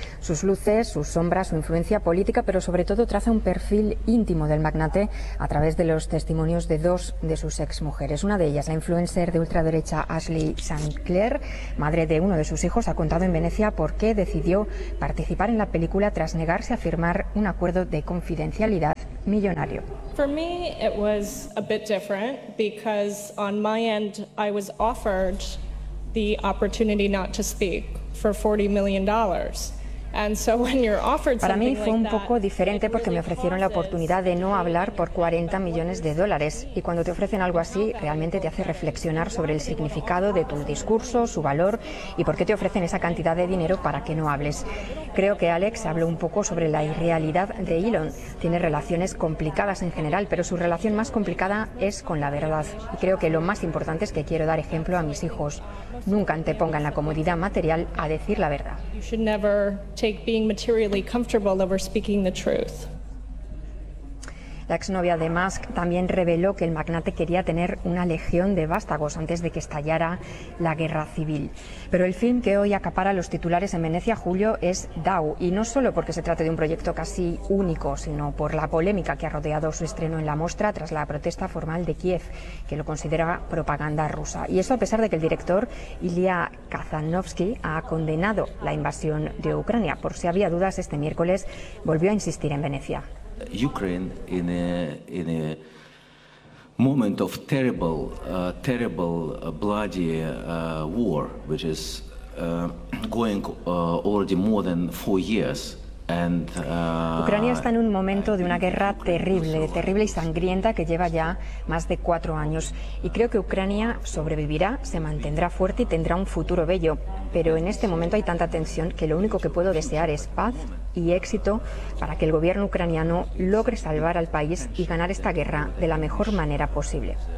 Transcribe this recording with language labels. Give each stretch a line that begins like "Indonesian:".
Spanish: Sus luces, sus sombras, su influencia política, pero sobre todo traza un perfil íntimo del magnate a través de los testimonios de dos de sus exmujeres. Una de ellas, la influencer de ultraderecha Ashley St. Clair, madre de uno de sus hijos, ha contado en Venecia por qué decidió participar en la película tras negarse a firmar un acuerdo de confidencialidad millonario.
English: For me, it was a bit different because on my end, I was offered the opportunity not to speak for $40 million.
Spanish: Para mí fue un poco diferente porque me ofrecieron la oportunidad de no hablar por $40 millones. Y cuando te ofrecen algo así, realmente te hace reflexionar sobre el significado de tu discurso, su valor y por qué te ofrecen esa cantidad de dinero para que no hables. Creo que Alex habló un poco sobre la irrealidad de Elon. Tiene relaciones complicadas en general, pero su relación más complicada es con la verdad. Y creo que lo más importante es que quiero dar ejemplo a mis hijos. Nunca te pongan la comodidad material a decir la verdad.
English: Take being materially comfortable over speaking the truth.
Spanish: La exnovia de Musk también reveló que el magnate quería tener una legión de vástagos antes de que estallara la guerra civil. Pero el film que hoy acapara los titulares en Venecia, Julio, es DAO. Y no solo porque se trate de un proyecto casi único, sino por la polémica que ha rodeado su estreno en la mostra tras la protesta formal de Kiev, que lo considera propaganda rusa. Y eso a pesar de que el director Ilya Kazanovsky ha condenado la invasión de Ucrania. Por si había dudas, este miércoles volvió a insistir en Venecia.
English: Ukraine in a moment of terrible, terrible, bloody war, which is going already more than 4 years.
Spanish: Ucrania está en un momento de una guerra terrible, terrible y sangrienta que lleva ya más de 4 años. Y creo que Ucrania sobrevivirá, se mantendrá fuerte y tendrá un futuro bello. Pero en este momento hay tanta tensión que lo único que puedo desear es paz y éxito para que el gobierno ucraniano logre salvar al país y ganar esta guerra de la mejor manera posible.